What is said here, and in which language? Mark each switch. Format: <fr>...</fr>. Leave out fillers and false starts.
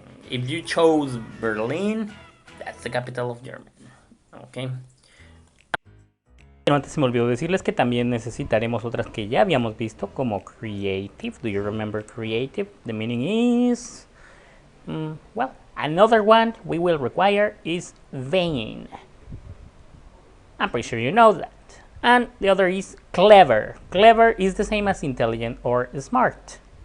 <en>If you chose Berlin, that's the capital of Germany. Okay.</en> <es>Pero antes se me olvidó decirles que también necesitaremos otras que ya habíamos visto, como creative.</es> <en>Do you remember creative? The meaning is... well, another one we will require is vain. I'm pretty sure you know that. And the other is clever. Clever is the same as intelligent or smart.</en>